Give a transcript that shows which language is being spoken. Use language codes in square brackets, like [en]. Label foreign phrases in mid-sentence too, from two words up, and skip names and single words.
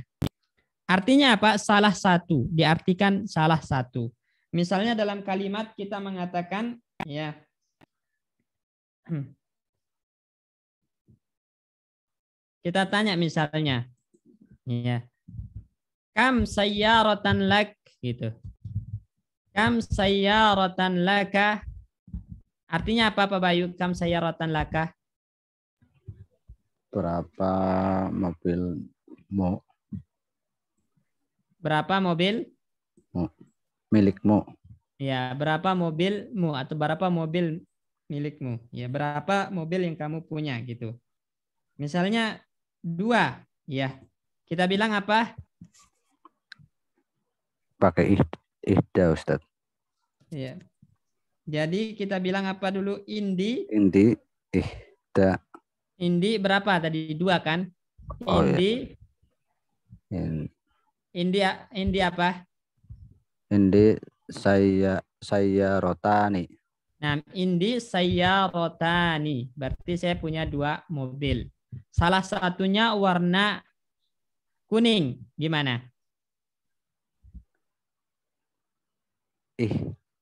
[id] Artinya apa? Salah satu, diartikan salah satu. Misalnya dalam kalimat kita mengatakan, ya, kita tanya misalnya, ya, [ar] كم سيارة لك، gitu. كم سيارة لك. [id] Artinya apa Pak Bayu? [ar] كم سيارة لك. [id] Berapa mobilmu? Berapa mobil? Milikmu. Ya, berapa mobilmu atau berapa mobil milikmu? Ya, berapa mobil yang kamu punya gitu. Misalnya 2, ya. Kita bilang apa? Pakai ihda, Ustaz. Ya. Jadi kita bilang apa dulu? Indi. [ar] عندي إحدى. [id] Indi berapa tadi? 2 kan? Oh, Indi. Ya. Indi apa? [ar] عندي سيارتان. [id] Nah, [ar] عندي سيارتان. [id] Berarti saya punya 2 mobil. Salah satunya warna kuning. Gimana? Ihda.